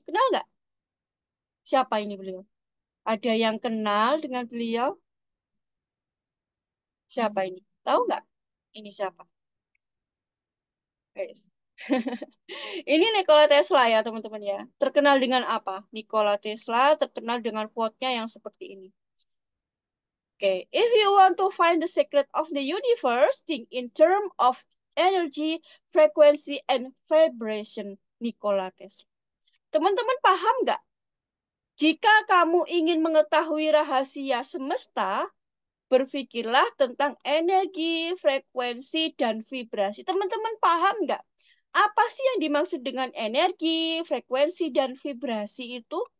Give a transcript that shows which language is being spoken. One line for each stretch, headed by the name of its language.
Indonesian: Kenal nggak? Siapa ini beliau? Ada yang kenal dengan beliau? Siapa ini? Tahu nggak? Ini siapa? Guys. Ini Nikola Tesla ya teman-teman ya. Terkenal dengan apa? Nikola Tesla terkenal dengan quote-nya yang seperti ini.
English: Okay, if you want to find the secret of the universe, think in terms of energy, frequency, and vibration.
Indonesian: Nikola Tesla. Teman-teman paham nggak? Jika kamu ingin mengetahui rahasia semesta, berpikirlah tentang energi, frekuensi, dan vibrasi. Teman-teman paham nggak? Apa sih yang dimaksud dengan energi, frekuensi, dan vibrasi itu?